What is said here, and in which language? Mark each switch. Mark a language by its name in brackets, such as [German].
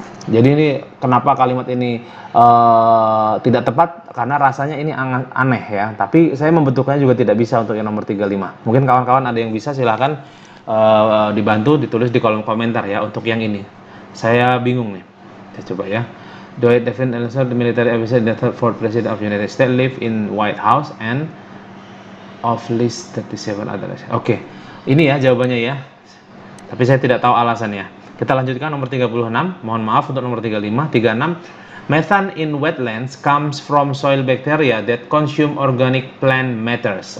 [Indonesian] Jadi ini kenapa kalimat ini tidak tepat, karena rasanya ini aneh ya. Tapi saya membetulkannya juga tidak bisa untuk yang nomor 35. Mungkin kawan-kawan ada yang bisa, silahkan dibantu ditulis di kolom komentar ya untuk yang ini. Saya bingung nih. Saya coba ya. [English] Dwight David Eisenhower, the military officer, the fourth president of United States, live in White House and of least 37 others. [Indonesian] Oke, ini ya jawabannya ya. Tapi saya tidak tahu alasannya. Kita lanjutkan nomor 36. Mohon maaf untuk nomor 35. 36. [English] Methane in wetlands comes from soil bacteria that consume organic plant matters.